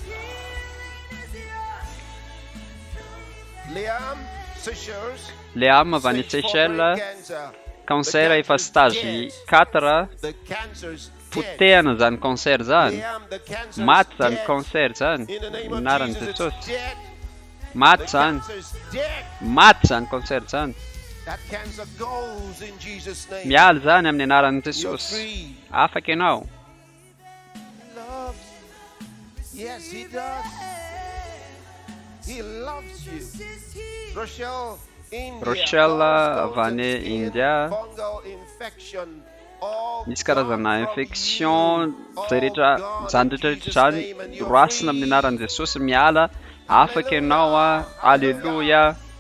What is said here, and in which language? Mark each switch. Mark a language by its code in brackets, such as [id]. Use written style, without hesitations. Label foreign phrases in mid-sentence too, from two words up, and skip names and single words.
[mg] Liam avy any Seychelles, cancer efa stage 4, potehana zany cancer zany, maty zany cancer zany amin'ny anaran'i Jesosy. Maty zany cancer zany. Miala zany amin'ny anaran'i Jesosy. Afaka ianao. [en] Yes, he does. He loves you. [mg] Rochelle avy any India. Misy karazana infection zay rehetra zany roasina amin'ny anaran'i Jesosy miala. Afaka ianao a. Alleluia.